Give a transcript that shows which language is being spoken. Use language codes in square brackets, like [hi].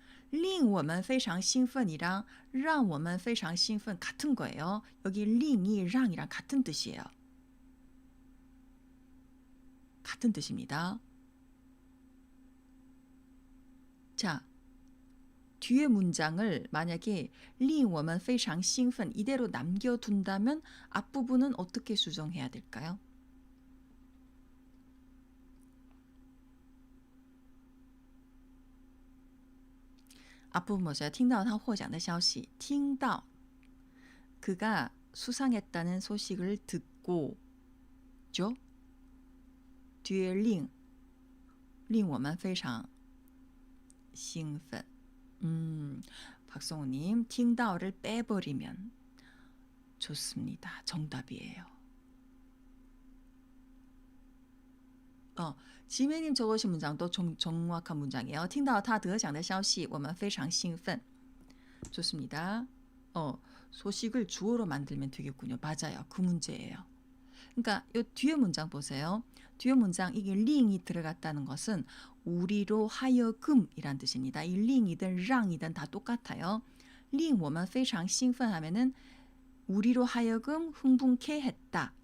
[ko] 링 [zh] 我们非常兴奋 [ko] 이랑 [zh] 让我们非常兴奋 [ko] 같은 거예요. 여기 링이 랑이랑 같은 뜻이에요. 같은 뜻입니다. 자, 뒤에 문장을 만약에 [zh] 令我们非常兴奋 [ko] 이대로 남겨둔다면 앞부분은 어떻게 수정해야 될까요? 앞부분 보세요. [zh] 听到他获奖的消息. [ko] 听到 그가 수상했다는 소식을 듣고 죠? 뒤에 [zh] 令我们非常兴奋. [ko] 박성우님 听到를 빼버리면 좋습니다. 정답이에요. 지메님 적으신 문장도 정확한 문장이에요. [zh] 听到他得奖的消息我们非常兴奋. [ko] 좋습니다. 소식을 주어로 만들면 되겠군요. 맞아요. 그 문제예요. 그러니까 이 뒤에 문장 보세요. 뒤에 문장 이게 링이 들어갔다는 것은 우리로 하여금이란 뜻입니다. 이 링이든 랑이든 다 똑같아요. 링 [zh] 我们非常兴奋 [ko] 하면은 우리로 하여금 흥분케 했다.